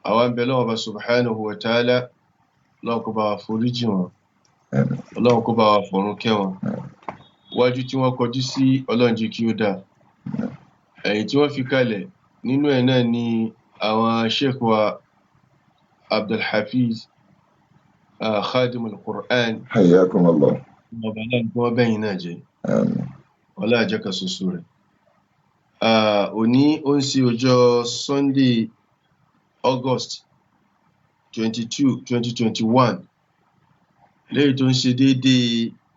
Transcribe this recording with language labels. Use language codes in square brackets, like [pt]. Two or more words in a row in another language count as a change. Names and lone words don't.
[yo] àwọn ń bẹ lọ́wọ́ bá [ar] سبحانه وتعالى [yo] Ọlọ́run kó bá wa foríjì wọn Ọlọ́run kó bá wa fọ̀run kẹ́ wọn wájú tí wọ́n kọjú sí Ọlọ́run jẹ́ kí ó dáa ẹ̀yìn tí wọ́n fi kalẹ̀ nínú ẹ̀ náà ni àwọn sheikh wa Abdulhafiz [ar] خادم القرآن حياكم الله [yo] ọba náà gbọ́ bẹ́yìn náà jẹ́ [ar] آمين [yo] ọlá àjẹ́kà ṣoṣo rẹ̀ òní ó ń sí ọjọ́ [en] Sunday August [yo] 22 2021 lẹ́yìn tó ń ṣe déédéé